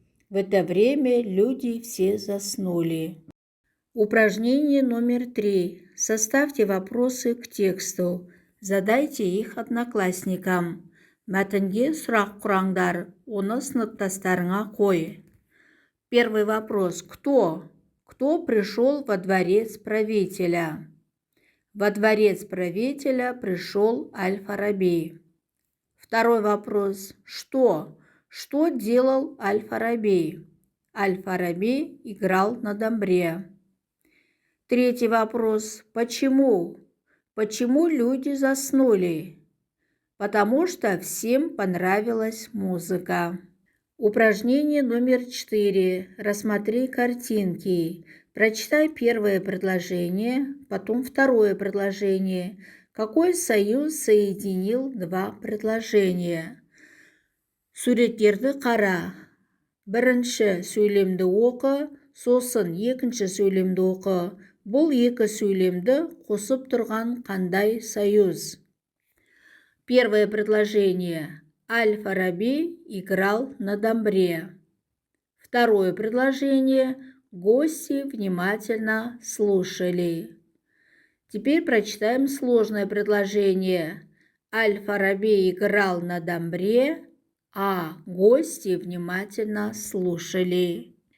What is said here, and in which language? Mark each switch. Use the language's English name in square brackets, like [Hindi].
[Russian] В это время люди все заснули. Упражнение номер 3. Составьте вопросы к тексту. Задайте их одноклассникам. [Kazakh] Мәтінге сұрақ құраңдар, оны сыныптастарыңа қой. [Russian] Первый вопрос. Кто? Кто пришел во дворец правителя? Во дворец правителя пришел Аль-Фараби. Второй вопрос. Что? Что делал Аль-Фараби? Аль-Фараби играл на домбре. Третий вопрос. Почему? Почему люди заснули? Потому что всем понравилась музыка. Упражнение номер 4. Рассмотри картинки. Прочитай первое предложение, потом второе предложение. Какой союз соединил два предложения? [Kazakh] Суреттерді қара. Бірінші сөйлемді оқы, сосын екінші сөйлемді оқы. Бұл екі сөйлемді қосып тұрған қандай союз? [Russian] Первое предложение. Аль-Фараби играл на домбре. Второе предложение. Гости внимательно слушали. Теперь прочитаем сложное предложение. Аль-Фараби играл на домбре, а гости внимательно слушали.